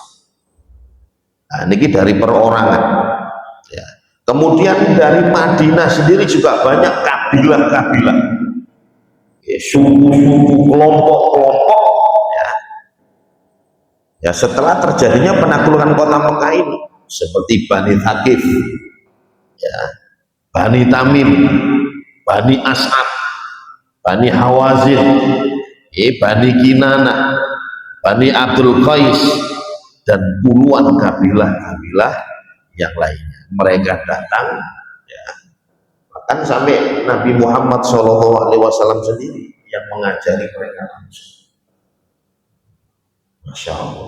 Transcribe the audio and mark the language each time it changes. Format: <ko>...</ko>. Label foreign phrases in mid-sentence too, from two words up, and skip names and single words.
<id>Nah ini dari perorangan ya. Kemudian dari Madinah sendiri juga banyak kabilah-kabilah ya, suku-suku, kelompok-kelompok ya. Ya setelah terjadinya penaklukan kota Mekah ini seperti Bani Thaqif ya, Bani Tamim, Bani As'ad, Bani Hawazin, Bani Kinana, Bani Abdul Qais, dan puluhan kabilah-kabilah yang lainnya. Mereka datang ya, bahkan sampai Nabi Muhammad SAW sendiri yang mengajari mereka langsung.</id> <ar>ما شاء الله.</ar>